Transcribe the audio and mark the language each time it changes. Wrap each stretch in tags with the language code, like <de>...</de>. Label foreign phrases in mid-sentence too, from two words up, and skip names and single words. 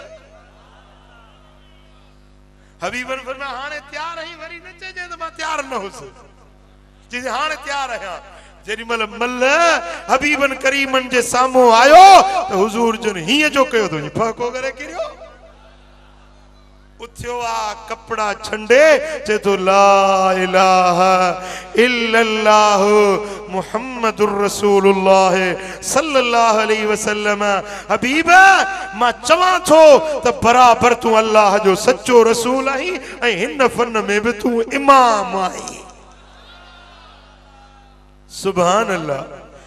<sd>हबीबन फरमाया हाणे तैयार आहीं, वरी न चइजे त मां तैयार न हुउसि, चइजे हाणे तैयार आहियां। जेॾी महिल मल हबीबन करीमन जे साम्हूं आयो त हुजूर जन हीअं जो कयो तो फको करे किरियो। उथियो आ कपड़ा छंडे चे तो</sd> <ar>لا إله إلا الله محمد رسول الله صلى الله عليه وسلم.</ar> <sd>हबीब मां चवां थो त बराबर तू अल्लाह जो सच्चो रसूल आहीं ऐं हिन फन में भी तू इमाम आहीं।</sd> <ar>سبحان الله.</ar>